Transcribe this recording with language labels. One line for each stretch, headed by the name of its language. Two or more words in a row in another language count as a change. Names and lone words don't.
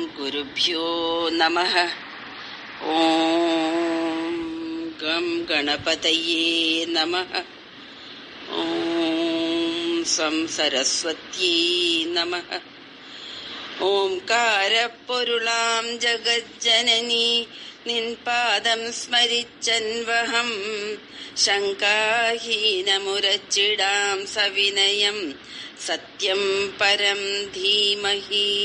Sanskrit: श्रीगुरुभ्यो नमः। ॐ गं गणपतये नमः। ॐ सं सरस्वत्यै नमः।
Malayalam: ഓംകാരപ്പൊരുളാം ജഗജ്ജനനി നിൻപാദം സ്മരിച്ചൻവഹം ശങ്കാഹീനമുരച്ചിടാം സവിനയം സത്യം പരം ധീമഹി.